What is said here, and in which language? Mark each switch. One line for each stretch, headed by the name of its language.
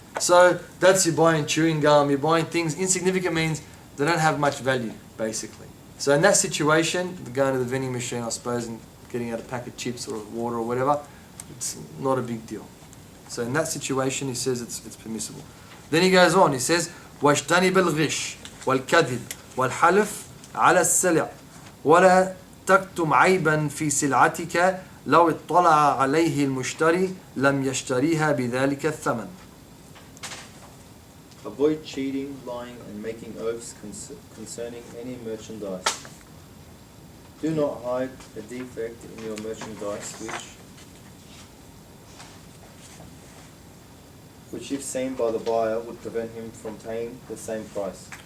English: So that's, you're buying chewing gum, you're buying things. Insignificant means they don't have much value, basically. So in that situation, going to the vending machine, I suppose, and getting out a pack of chips or water or whatever, it's not a big deal. So in that situation, he says it's permissible.
Arabic: Then he goes on, he says, وَاجْتَنِبَ الْغِشْ وَالْكَذِبْ وَالْحَلْفِ على السلع ولا تكتم عيبا في سلعتك لو اطلع عليه المشتري لم يشتريها بذلك الثمن.
English: Avoid cheating, lying, and making oaths concerning any merchandise. Do not hide a defect in your merchandise which if seen by the buyer would prevent him from paying the same price.